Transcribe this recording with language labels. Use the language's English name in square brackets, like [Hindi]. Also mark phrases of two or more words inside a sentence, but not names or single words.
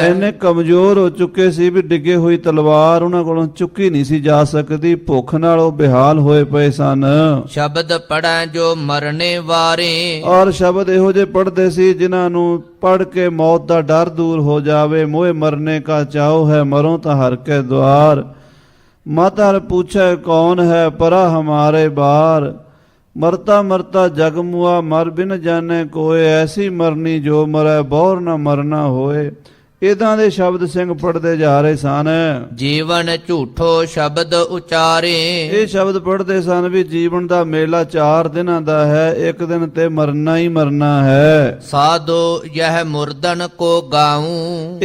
[Punjabi] ਇੰਨੇ ਕਮਜ਼ੋਰ ਹੋ ਚੁੱਕੇ ਸੀ ਵੀ ਡਿੱਗੇ ਹੋਈ ਤਲਵਾਰ ਉਹਨਾਂ ਕੋਲੋਂ ਚੁੱਕੀ ਨਹੀਂ ਸੀ ਜਾ ਸਕਦੀ। ਭੁੱਖ ਨਾਲ ਉਹ ਬੇਹਾਲ ਹੋਏ ਪਏ ਸਨ। ਸ਼ਬਦ ਪੜੈ ਜੋ ਮਰਨੇ ਵਾਰੇ। ਔਰ ਸ਼ਬਦ ਇਹੋ ਜਿਹੇ ਪੜ੍ਹਦੇ ਸੀ ਜਿਨ੍ਹਾਂ ਨੂੰ ਪੜ੍ਹ ਕੇ ਮੌਤ ਦਾ ਡਰ ਦੂਰ ਹੋ ਜਾਵੇ। [Hindi] मोए मरने का चाउ है, मरो तां हर के द्वार। मत हर पूछे कौन है, परा हमारे बार। मरता मरता जग मुआ, मर बिन जाने कोय। ऐसी मरनी जो मरै, बौर न मरना होए। [Punjabi] ਇਦਾਂ ਦੇ ਸ਼ਬਦ ਸਿੰਘ ਪੜ੍ਹਦੇ ਜਾ ਰਹੇ ਸਨ। ਜੀਵਨ ਝੂਠੋ ਸ਼ਬਦ ਉਚਾਰੇ। ਇਹ ਸ਼ਬਦ ਪੜ੍ਹਦੇ ਸਨ ਵੀ ਜੀਵਨ ਦਾ ਮੇਲਾ 4 ਦਿਨਾਂ ਦਾ ਹੈ, ਇੱਕ ਦਿਨ ਤੇ ਮਰਨਾ ਹੀ ਮਰਨਾ ਹੈ। [Hindi] साधो यह मुरदन को गाउ।